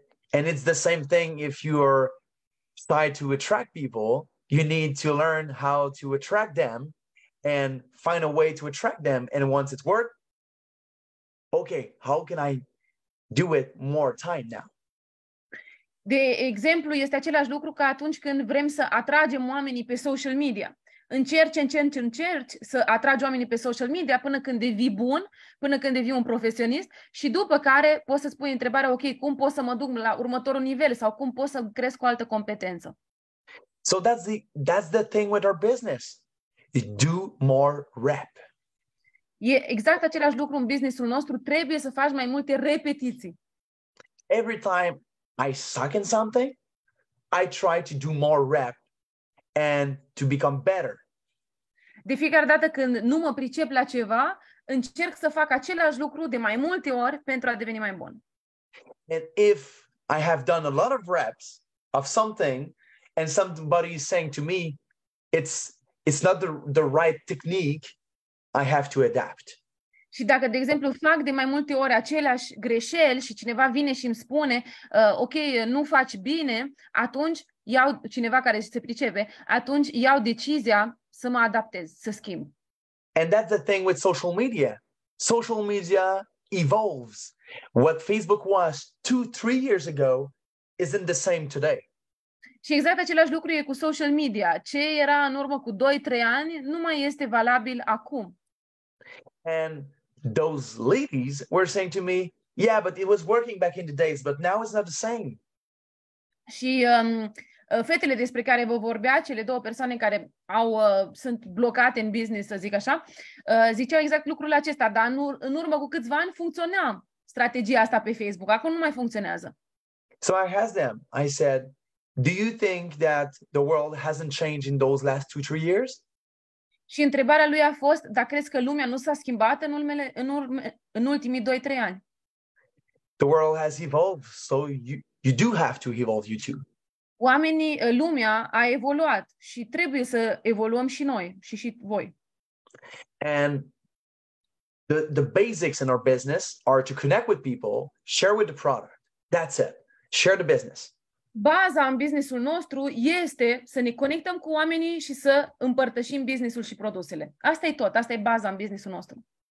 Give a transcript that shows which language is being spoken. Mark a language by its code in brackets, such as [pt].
[en] And it's the same thing if you're trying to attract people, you need to learn how to attract them and find a way to attract them. And once it's worked, okay, how can I do it more time now? [ro] De exemplu, este același lucru ca atunci când vrem să atragem oamenii pe social media. Încerci să atragi oamenii pe social media până când devii bun, până când devii un profesionist și după care poți să-ți pui întrebarea, ok, cum pot să mă duc la următorul nivel sau cum pot să cresc o altă competență. [en] So that's the thing with our business. You do more rep. [ro] E exact același lucru în businessul nostru, trebuie să faci mai multe repetiții. [en] Every time I suck in something, I try to do more rep and to become better. [ro] De fiecare dată când nu mă pricep la ceva, încerc să fac același lucru de mai multe ori pentru a deveni mai bun. [en] And if I have done a lot of reps of something and somebody is saying to me, it's not the right technique, I have to adapt. [ro] Și dacă, de exemplu, fac de mai multe ori aceleași greșeli și cineva vine și îmi spune, ok, nu faci bine, atunci cineva care se pricepe, atunci iau decizia să mă adaptez, să schimb. [en] And that's the thing with social media. Social media evolves. What Facebook was 2-3 years ago isn't the same today. [ro] Și exact același lucru e cu social media. Ce era în urmă cu 2-3 ani nu mai este valabil acum. [en] And those ladies were saying to me, yeah, but it was working back in the days, but now it's not the same. [ro] Și fetele despre care vă vorbea, cele două persoane care sunt blocate în business, să zic așa, ziceau exact lucrul acesta, dar în urmă cu câțiva ani funcționa strategia asta pe Facebook, acum nu mai funcționează. [en] So I asked them, I said, do you think that the world hasn't changed in those last 2-3 years? [ro] Și întrebarea lui a fost, dar crezi că lumea nu s-a schimbat în ultimii 2-3 ani? [en] The world has evolved, so you do have to evolve, you too. [ro] Lumea a evoluat și trebuie să evoluăm și noi și voi. [en] And the basics in our business are to connect with people, share with the product. That's it. Share the business. [ro] Baza în businessul nostru este să ne conectăm cu oamenii și să împărtășim businessul și produsele. Asta e tot, asta e baza în businessul nostru.